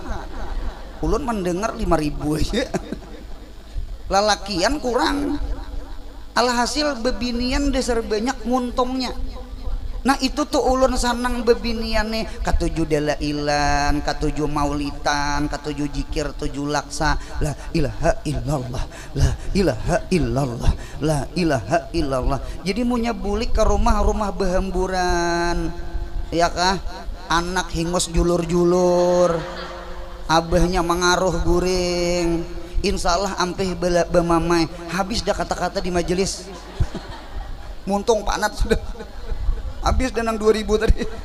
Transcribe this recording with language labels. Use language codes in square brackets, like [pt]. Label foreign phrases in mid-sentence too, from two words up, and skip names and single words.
[bjn] Ulun mendengar 5.000 aja. Lalakian kurang. Alhasil bebinian dasar banyak nguntongnya. Nah itu tuh ulun sanang bebinian nih katujuh dalailan, katujuh maulitan, katujuh jikir, 7 laksa, [ar] لا إله إلا الله، لا إله إلا الله، لا إله إلا الله. [bjn] Jadi munya bulik ke rumah-rumah behamburan, ya kah? Anak hingus julur-julur, abahnya mengaruh guring. [ar] إن شاء الله [bjn] ampeh bemamai habis dah kata-kata di majelis. Muntung panat sudah. Habis danang 2000 tadi.